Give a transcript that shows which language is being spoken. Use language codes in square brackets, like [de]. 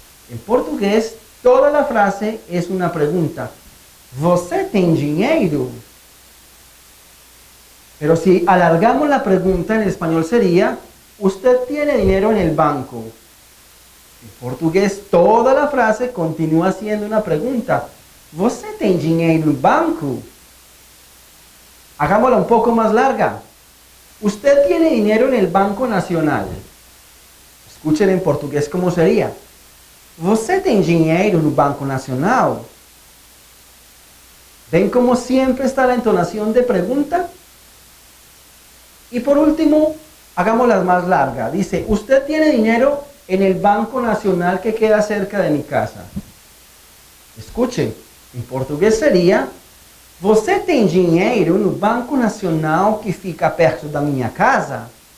[es] En portugués, toda la frase es una pregunta. [pt] ¿Você tem dinheiro? [es] Pero si alargamos la pregunta en español sería, ¿usted tiene dinero en el banco? En portugués, toda la frase continúa siendo una pregunta. [pt] ¿Você tem dinheiro no banco? [es] Hagámosla un poco más larga. ¿Usted tiene dinero en el Banco Nacional? Escuchen en portugués cómo sería. [pt] ¿Você tem dinheiro no Banco Nacional? [es] ¿Ven cómo siempre está la entonación de pregunta? Y por último, hagámosla más larga. Dice, ¿usted tiene dinero en el Banco Nacional que queda cerca de mi casa? Escuche, en portugués sería, [pt] ¿você tem dinheiro no Banco Nacional que fica perto da minha casa?